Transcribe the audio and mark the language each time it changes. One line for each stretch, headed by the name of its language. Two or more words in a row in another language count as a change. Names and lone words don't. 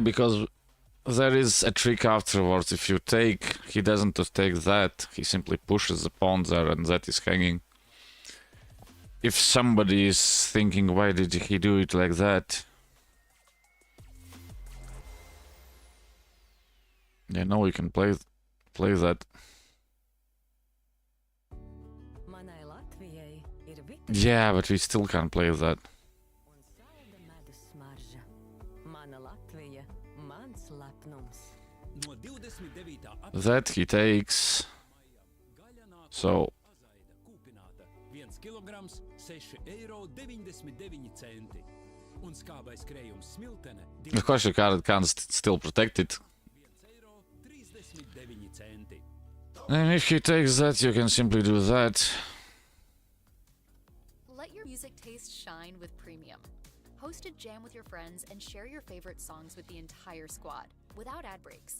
English: Because there is a trick afterwards. If you take, he doesn't take that. He simply pushes the pawn there, and that is hanging. If somebody is thinking, why did he do it like that? Yeah, no, we can play that.
Latvian: Manai Latvijai ir vita
English: Yeah, but we still can't play that.
Latvian: un salda medus smarža. Mana Latvija, mans lepnums. No 29.
English: That he takes. So
Latvian: azaida kūpināta 1 kg 6,99 eiro. Un skābais krējums smiltene
English: of course you can't still protect it.
Latvian: 1,39 eiro.
English: And if he takes that, you can simply do that. Let your music taste shine with Premium. Host a jam with your friends and share your favorite songs with the entire squad without ad breaks.